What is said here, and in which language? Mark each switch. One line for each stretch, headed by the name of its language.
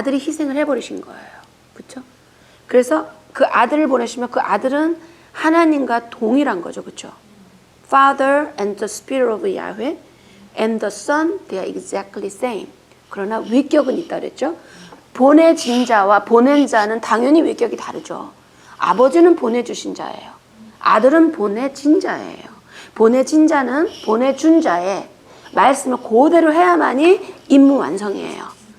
Korean: 아들이 희생을 해버리신 거예요. 그렇죠? 그래서 그 아들을 보내시면 그 아들은 하나님과 동일한 거죠. 그렇죠?
English: Father and the Spirit of Yahweh and the Son, they are exactly same.
Korean: 그러나 위격은 있다 그랬죠? 보내진 자와 보낸 자는 당연히 위격이 다르죠. 아버지는 보내주신 자예요. 아들은 보내진 자예요. 보내진 자는 보내준 자의 말씀을 그대로 해야만이 임무 완성이에요.